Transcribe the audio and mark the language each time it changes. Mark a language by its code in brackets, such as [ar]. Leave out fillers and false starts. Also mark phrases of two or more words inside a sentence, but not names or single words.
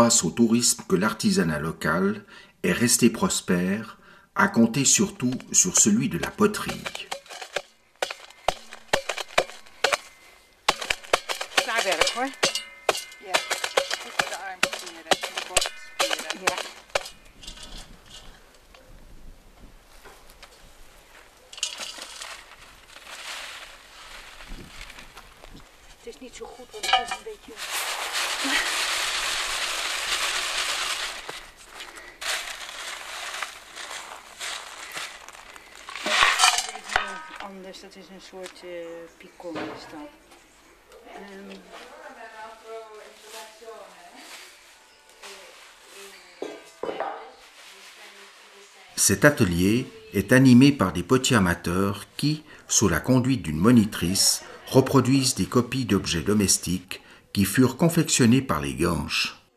[fr] au tourisme que l'artisanat local est resté prospère, à compter surtout sur celui de la poterie. [nl] Klaarwerk hoor. Ja. Goed de armspieren, de borstspieren. Ja. Het is niet zo goed, want het is een beetje... Anders, dat is een soort picon is dat. [fr] Cet atelier est animé par des potiers amateurs qui, sous la conduite d'une monitrice, reproduisent des copies d'objets domestiques qui furent confectionnés par les Guanches.